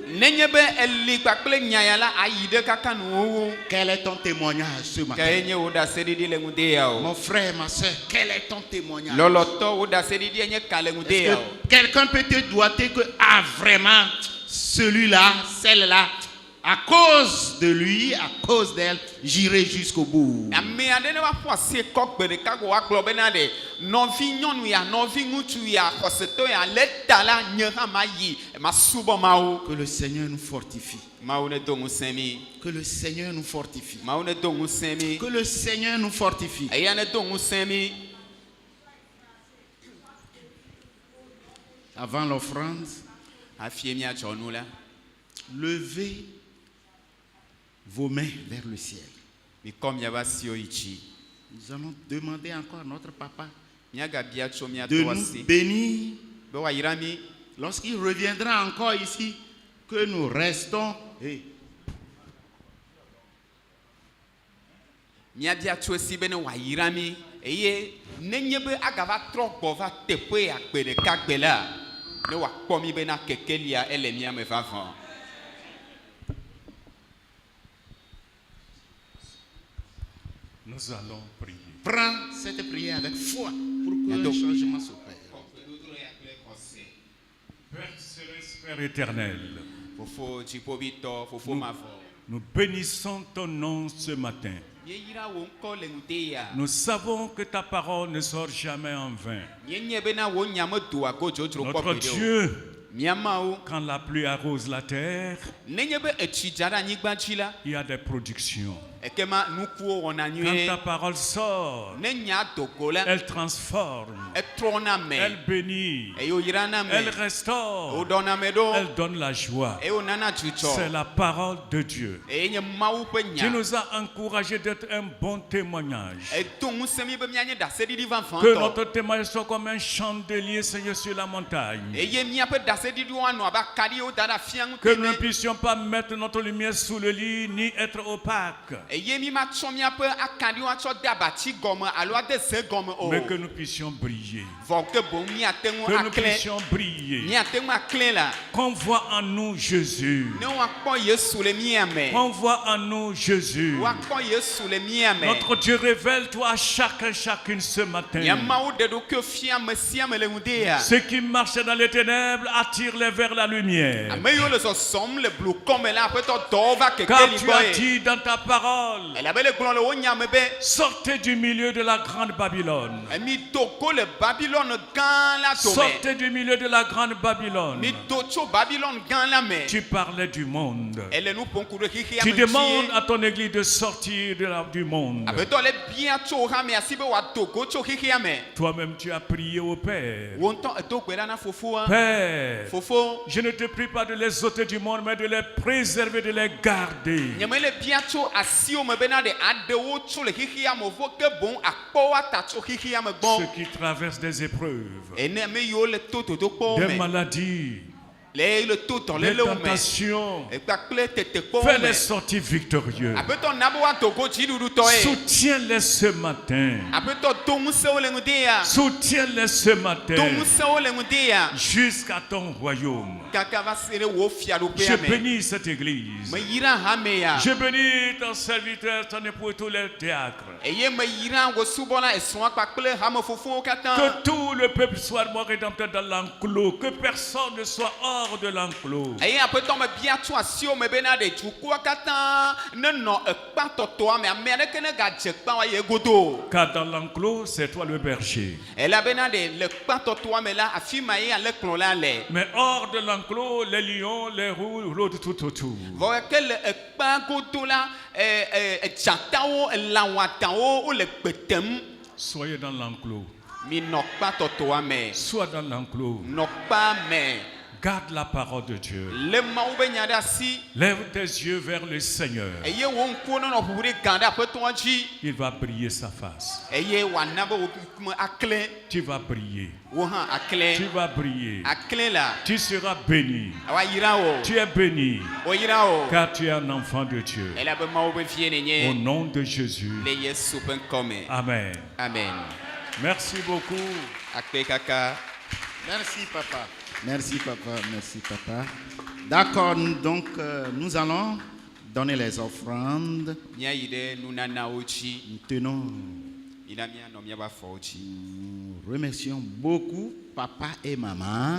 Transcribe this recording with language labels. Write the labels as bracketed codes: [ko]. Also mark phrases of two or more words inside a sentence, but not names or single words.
[ee] Nenye be eli kpakple nya ya la ayi ɖe kaka nuwuwu. [fr] Quel est ton témoignage ce matin? [ee] Ke nye wo ɖaseɖiɖi le ŋude ya o. [fr] Mon frère, ma soeur, quel est ton témoignage? [ee] Lɔlɔtɔ wo ɖaseɖiɖi nye ka le ŋude [fr] Est-ce [ee] ya [fr] que [ee] o. [fr] quelqu'un peut te doiter que, ah, vraiment, celui-là, celle-là, à cause de lui, à cause d'elle, j'irai jusqu'au bout. [ee] Ame aɖe ne va ƒo asi kɔ gbe ɖeka ko woagblɔ bena ɖe nɔvi nyɔnu ya nɔvi ŋutsu ya xɔsetɔ ya le ta la nye hã ma yi ma subɔ Mawu. [fr] Que le Seigneur nous fortifie. [ee] Mawu ne do ŋusẽ mi. [fr] Que le Seigneur nous fortifie. [ee] Mawu ne do ŋusẽ mi. [fr] Que le Seigneur nous fortifie. [ee] Eya ne do ŋusẽ mi. [fr] Avant l'offrande, [ee] Hafi miatsɔ nu la. [fr] levez vos mains vers le ciel. [ee] Mikɔ miaƒe asiwo yi dzi. [fr] Nous allons demander encore à notre papa [ee] Miagabia tso [fr] de [ee] miato [fr] nous [ee] asi. [fr] bénir [ee] Be woayra mi. [fr] lorsqu'il reviendra encore ici, que nous restons. Hey, [ee] Miabia tso esi be ne woayra mi eye nenye be agava trɔ gbɔ va teƒe akpe ɖeka gbe la. ne wa kpɔmi bena kekelia ele mia me vavɔ. [fr] Nous allons prier. Prends cette prière avec foi pour que le changement s'opère. Père céleste, Père éternel, [ee] Fofo jipobito, fofo mavɔ. [fr] nous bénissons ton nom ce matin. [ee] Yeyira wo ŋkɔ le ŋudeya. [fr] Nous savons que ta parole ne sort jamais en vain. [ee] Nye bena wo nya me doa go dzodzro kpɔ [fr] Notre [ee] gbe de o. [fr] Dieu, [ee] Miamawo. [fr] quand la pluie arrose la terre, [ee] Nenye be etsi dza ɖe anyigba dzi la. [fr] il y a des productions. [ee] Ekema nukuwo wɔna [fr] Quand [ee] nyuie. [fr] ta parole sort, [ee] Ne nya dogo la. [fr] elle transforme, [ee] Etrɔna me. [fr] elle bénit, [ee] Eye wòyrana me. [fr] elle restaure, [ee] Wòɖɔna me ɖo. [fr] elle donne la joie. [ee] Eye wònana dzudzɔ. [fr] C'est la parole de Dieu. [ee] Eye nye Mawu ƒe [fr] Tu [ee] nya. [fr] nous as encouragés d'être un bon témoignage. [ee] Edo ŋusẽ mi be mianye daseɖiɖi [fr] Que [ee] vavãtɔ. [fr] notre témoignage soit comme un chandelier, Seigneur, sur la montagne. [ee] Eye miaƒe daseɖiɖiwo anɔ abe akaɖiwo da ɖe afia [fr] Que nous ne [ee] ŋuti. [fr] puissions pas mettre notre lumière sous le lit ni être opaques, [ee] Eye mi matsɔ miaƒe akaɖiwo atsɔ de abatsi gɔme alo ade ze gɔme o. [fr] mais que nous puissions briller. [ee] Vɔ ke boŋ miate ŋu [fr] Que nous [ee] aklẽ. [fr] puissions briller. [ee] Miate ŋu aklẽ la. [fr] Qu'on voit en nous Jésus. [ee] Ne woakpɔ Yesu le mia me. [fr] Qu'on voit en nous Jésus. [ee] Woakpɔ Yesu le mia me. [fr] Notre Dieu, révèle-toi à chacune ce matin. [ee] Mia Mawu ɖe ɖokui fia ame sia ame le ŋudea. [fr] Ceux qui marchent dans les ténèbres, attire-les vers la lumière. [ee] Ame yiwo le zɔzɔm le blukɔme la aƒetɔ dɔwo va [fr] Car [ee] kekeli [fr] tu as [ee] gbɔe. [fr] dit dans ta parole, [ee] Elabele gblɔ le wo nya me be. [fr] sortez du milieu de la grande Babylone. [ee] Mi do go le Babylone gã la dome. [fr] Sortez du milieu de la grande Babylone. [ee] Mi do tso Babylone gã la me. [fr] Tu parlais du monde. [ee] Ele nu ƒom ku ɖe xixia [fr] Tu [ee] me [fr] demandes [ee] dzie. [fr] à ton église de sortir du monde. [ee] Aƒetɔ le bia tso hame asi be wòado go tso xixia me. [fr] Toi-même, tu as prié au Père. [ee] Wo ŋutɔ edo gbe ɖa na fofoa. [fr] Père, [ee] Fofo. [fr] je ne te prie pas de les ôter du monde, mais de les préserver, de les garder. [ee] Nye me le bia tso asiwo me bena ɖe aɖewo tso le xixia me vo ke boŋ akpɔ ata tso xixia me gbɔ. [fr] Ceux qui traversent des épreuves, [ee] Ene ame yiwo le to dodokpɔwo [fr] des [ee] me. [fr] maladies, [ee] Le le to [fr] des [ee] dɔlélewo me. [fr] tentations, [ee] Ekpakple tetekpɔwo me. [fr] fais-les sortir victorieux. [ee] Aƒetɔ na be woado go dziɖuɖutɔe. [fr] Soutiens-les ce matin. [ee] Aƒetɔ do ŋusẽwo le ŋudea. [fr] Soutiens-les ce [ee] Do [fr] matin [ee] ŋusẽwo le ŋudea. [fr] jusqu'à ton royaume. [ee] Kaka va se ɖe wo [fr] Je [ee] fiaɖoƒea me. [fr] bénis cette église. [ee] Me yira hame ya. [fr] Je bénis ton serviteur, ton époux et tous les théâtres. [ee] Eye me yira wo subɔla esrɔ̃a kpakple hame fofowo katã. [fr] Que tout le peuple soit mon rédempteur dans l'enclos. Que personne ne soit hors de l'enclos. [ee] Eye aƒetɔ me bia tso asiwo me bena ɖe dukɔa katã nenɔ ekpatɔtɔa me. Ame aɖeke ne gadze kpa wa ye godo. [fr] Car dans l'enclos, c'est toi le berger. [ee] Elabena ɖe le kpatɔtɔa me la afi ma ye ale kplɔla le. [fr] Mais hors de l'enclos, les lions, les roues, l'autre tout autour. [ee] Vɔ ke le ekpa godo la dzatawo elãwadawo wole gbe tem. [fr] Soyez dans l'enclos. [ee] Minɔ kpatɔtɔa me. [fr] Sois dans l'enclos. [ee] Nɔ kpa me. [fr] Garde la parole de Dieu. [ee] Le Mawu be nya ɖe asi. [fr] Lève tes yeux vers le Seigneur. [ee] Eye wo ŋkuwo nenɔ ʋuʋu ɖe gã ɖe aƒetɔa dzi. [fr] Il va briller sa face. [ee] Eye wòana be wo ŋkume aklẽ. [fr] Tu vas briller. [ee] Wo hã aklẽ. [fr] Tu vas briller. [ee] Aklẽ la. [fr] Tu seras béni. [ee] Woayra wo. [fr] Tu es béni. [ee] Woyra wo. [fr] Car tu es un enfant de Dieu. [ee] Elabe Mawu be vie [fr] Au [ee] nenye. [fr] nom de Jésus. [ee] Le Yesu ƒe ŋkɔ me. Amen. Amen. [fr] Merci beaucoup. [ee] Akpe kaka. [fr] Merci papa. Merci papa, merci papa. D'accord, donc nous allons donner les offrandes. [ee] Míayi ɖe nunanawo dzi. [fr] Nous tenons, [ee] Mina míanɔ míaƒe afɔwo dzi. [fr] nous remercions beaucoup papa et maman.